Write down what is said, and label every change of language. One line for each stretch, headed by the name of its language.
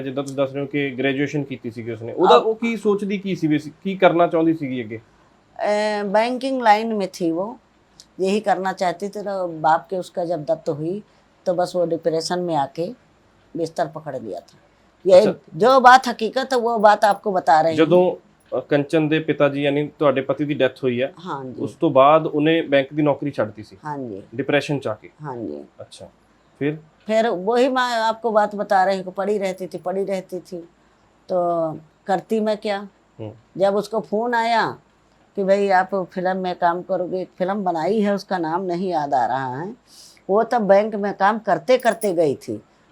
Punjabi: ਜਿੱਦਾਂ ਤੁਸੀਂ ਦੱਸ ਰਹੇ ਹੋ ਕਿ ਗ੍ਰੈਜੂਏਸ਼ਨ ਕੀਤੀ ਸੀਗੀ ਉਸਨੇ, ਉਹਦਾ ਉਹ ਕੀ ਸੋਚਦੀ ਕੀ ਸੀ ਵੀ ਕੀ ਕਰਨਾ ਚਾਹੁੰਦੀ ਸੀਗੀ ਅੱਗੇ?
Hindi: बैंकिंग लाइन में थी वो, यही करना चाहती थी। तो बाप के उसका जब दत्त हुई तो बस वो डिप्रेशन में आके बिस्तर पकड़ लिया था। ये जो बात हकीकत है वो बात आपको बता रहे हैं।
Punjabi: ਜਦੋਂ ਕੰਚਨ ਦੇ ਪਿਤਾ ਜੀ ਯਾਨੀ ਤੁਹਾਡੇ ਪਤੀ ਦੀ ਡੈਥ ਹੋਈ ਹੈ,
Hindi: हाँ जी,
Punjabi: ਉਸ ਤੋਂ ਬਾਅਦ ਉਹਨੇ ਬੈਂਕ ਦੀ ਨੌਕਰੀ ਛੱਡਤੀ ਸੀ
Hindi: हाँ जी,
Punjabi: डिप्रेशन ਚ ਆ ਕੇ?
Hindi: हाँ जी।
Punjabi: ਅੱਛਾ, फिर
Hindi: वही मैं आपको बात बता रही हूँ, पड़ी रहती थी। तो करती मैं क्या, जब उसको फोन आया कि भाई आप फिल्म में काम करोगे, एक फिल्म बनाई है, उसका नाम नहीं याद आ रहा है, वो तब बैंक में काम करते करते गई थी।